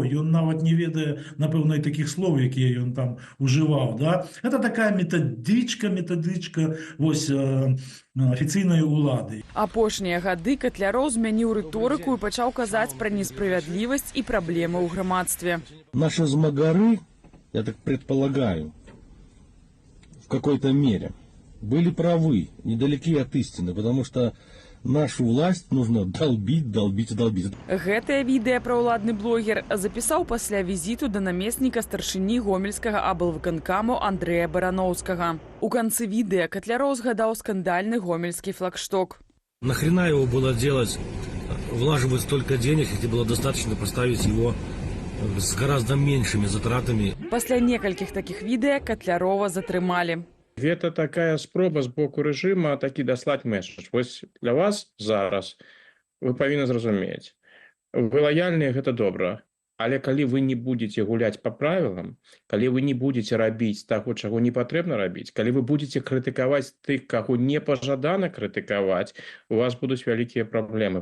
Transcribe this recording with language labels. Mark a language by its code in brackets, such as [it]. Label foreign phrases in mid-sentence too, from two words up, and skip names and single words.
[be] Ён нават не ведае, напэўна, і такіх слоў, якія ён там ужываў. Да? Гэта такая метадычка вось, афіцыйнай улады. Апошнія гады Катляроў змяніў рыторыку і пачаў казаць пра несправядлівасць і праблемы ў грамадстве. [ru] Наши змагары, я так предполагаю, в какой-то мере были правы, недалеки от истины, потому что нашу власть нужно долбить. [be] Гэтае відэа праўладны блогер запісаў пасля візіту да намесніка старшыні гомельскага аблвыканкаму Андрэя Барановскага. У канцы відэа Катляроў згадаў скандальны гомельскі флагшток. [ru] Нахрена его было делать, влаживать столько денег, если было достаточно поставить его с гораздо меньшими затратами. [be] Пасля некалькіх такіх відэа Катлярова затрымалі. Гэта такая спроба з боку рэжыма такі даслаць месседж. Вось для вас зараз вы павінны зразумець. Вы лаяльныя, гэта добра. Але калі вы не будете гуляць па правілам, калі вы не будете рабіць таго, чаго не патрэбна рабіць, калі вы будете крытыкаваць тых, каго не пажадана крытыкаваць, у вас будуць вялікія праблемы.